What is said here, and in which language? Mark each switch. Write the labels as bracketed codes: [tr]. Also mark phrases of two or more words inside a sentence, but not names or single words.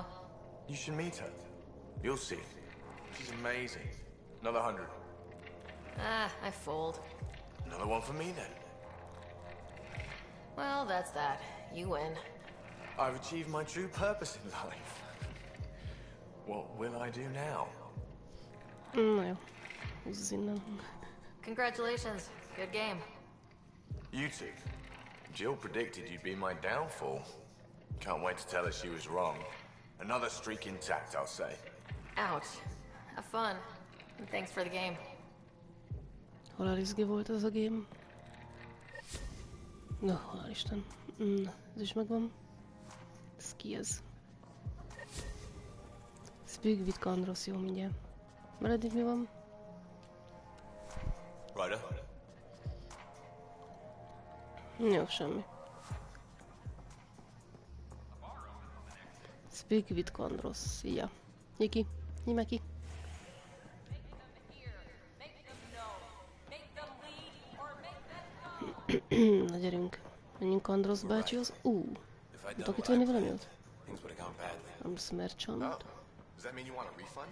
[en] You should meet her. You'll see. She's amazing. Another 100. I fold. Another one for me then. Well, that's that. You win. I've achieved my true purpose in life. What will I do now? [hu] Na jó. Húzz innen. [en] Congratulations. Good game. You two. Jill predicted you'd be my downfall. Can't wait to tell her she was wrong. Another streak intact, I'll say. Ouch. Have fun. And thanks for the game. [hu] Halálizgi volt ez a game. Na, hál' Isten. Ez is megvan. Ez ki ez? [en] Speak with Kandros, [hu] jó mindjárt. Mert eddig mi van? Ryder? Jó, semmi. [en] Speak with Kandros, ja. [hu] Nyiki, nyimeki. Na gyerünk. Menjünk Kandros bácsihoz. Tudok itt venni valamit? [en] Arms merchant. Does that mean you want a refund?